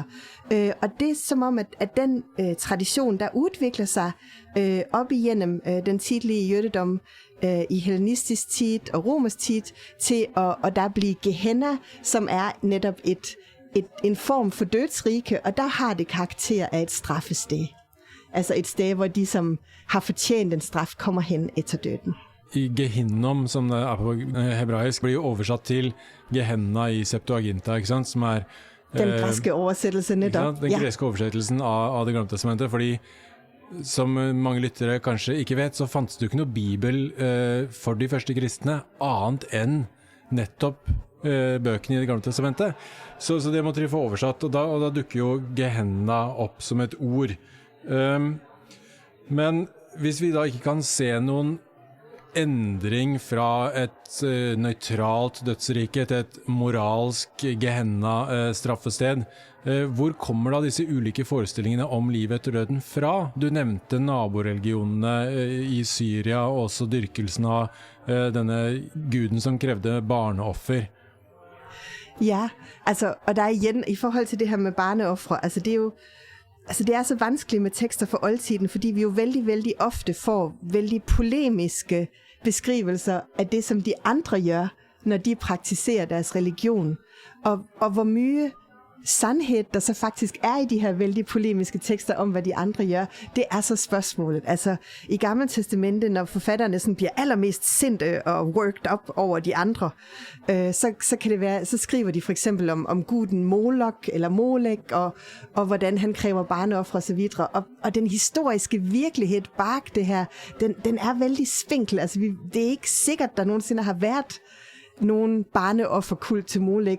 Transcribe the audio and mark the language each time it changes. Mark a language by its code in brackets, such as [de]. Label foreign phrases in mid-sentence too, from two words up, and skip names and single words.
[da] Og det er som om, at den tradition, der udvikler sig op igennem den tidlige jødedom, i hellenistisk tid og romersk tid, til at der blive Gehenna, som er netop en form for dødsrige, og der har det karakter af et straffested. Altså et sted, hvor de, som har fortjent en straf, kommer hen efter døden. [no] I Gehinnom, som det er på hebraisk, blir jo oversatt til Gehenna i Septuaginta, ikke sant? [da] Som er den græske oversættelse netop. [no] Den græske oversættelsen av det gamle testamentet, fordi som mange lyttere kanskje ikke vet, så fantes det jo ikke noe bibel for de første kristne, annet enn nettopp bøkene i det gamle testamentet. Så det måtte de få oversatt, og da dukker jo Gehenna opp som et ord. Men hvis vi da ikke kan se noen endring fra et nøytralt dødsrike til et moralsk Gehenna straffested, hvor kommer da disse ulike forestillingene om livet etter døden fra? Du nevnte naboreligionene i Syria, og også dyrkelsen av denne guden som krevde barneoffer. [da] Ja, altså, og der er igen, i forhold til det her med barneofre, altså det er jo, altså det er så vanskeligt med tekster for oldtiden, fordi vi jo vældig, vældig ofte får vældig polemiske beskrivelser af det, som de andre gør, når de praktiserer deres religion. Og hvor mye sandhed, der så faktisk er i de her vældig polemiske tekster om, hvad de andre gør, det er så spørgsmålet. Altså, i Gamle Testamente, når forfatterne sådan bliver allermest sindte og [en] worked up [da] over de andre, så kan det være, så skriver de for eksempel om guden Molok eller Molek, og hvordan han kræver barneofre og så videre. Og den historiske virkelighed bag det her, den er vældig spinkel. Altså, det er ikke sikkert, der nogensinde har været nogen barneofferkult til Molek.